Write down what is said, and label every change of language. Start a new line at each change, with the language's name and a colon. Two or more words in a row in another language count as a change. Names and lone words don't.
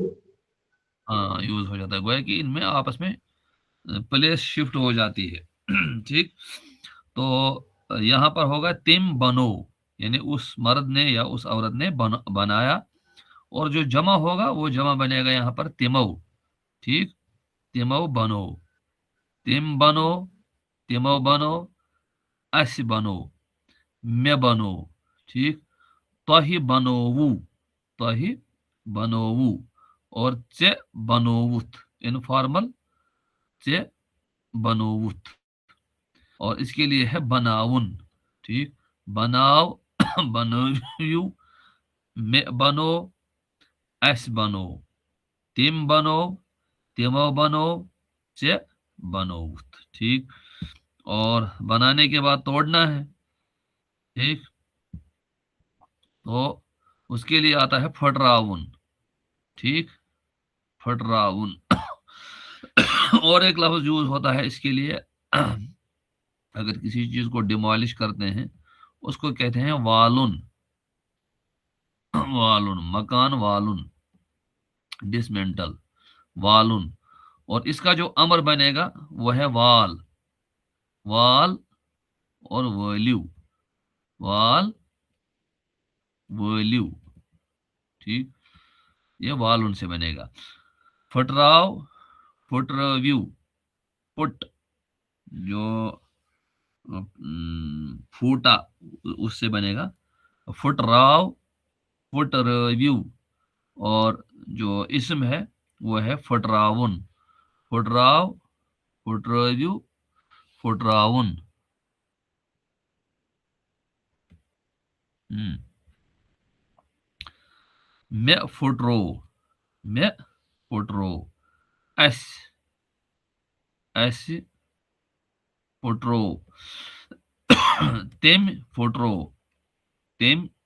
Urdu: یوز ہو جاتا ہے. گویا کہ ان میں آپس میں
English: place shift
Urdu: ہو جاتی ہے. ٹھیک. تو یہاں پر ہوگا تم بنو، یعنی اس مرد نے یا اس عورت نے بنایا، اور جو جمع ہوگا وہ جمع بنے گا یہاں پر تمو. ٹھیک. تمو بنو تم بنو تمو بنو اس بنو میں بنو. ٹھیک.
Kashmiri: تہی بنوو تہی بنوو، اور ژے بنووتھ انفارمل ژے بنووتھ.
Urdu: اور اس کے لیے ہے بناون. ٹھیک.
Kashmiri: بناؤ بنویو میں بنو اس بنو تم بنو تمو بنو ژے بنووتھ.
Urdu: ٹھیک. اور بنانے کے بعد توڑنا ہے. ٹھیک. تو اس کے لیے آتا ہے پھٹراون. ٹھیک. پھٹراون. اور ایک لفظ یوز ہوتا ہے اس کے لیے، اگر کسی چیز کو ڈیمالش کرتے ہیں اس کو کہتے ہیں والن. والن مکان والن ڈسمنٹل والن. اور اس کا جو امر بنے گا وہ ہے وال. وال اور ویلیو، وال ویلیو، ٹھیک، یہ وال ان سے بنے گا. پھٹراؤ، پھٹرویو، پٹ جو پھوٹا اس سے بنے گا پھٹراؤ، پھٹرویو، اور جو اسم ہے وہ ہے پھٹراون، پھٹراؤ، پھٹرویو، پھٹراون.
Kashmiri: مے پھٹرو، مے پھٹرو، اسہِ پھٹرو، تٔمۍ پھٹرو، تٔمۍ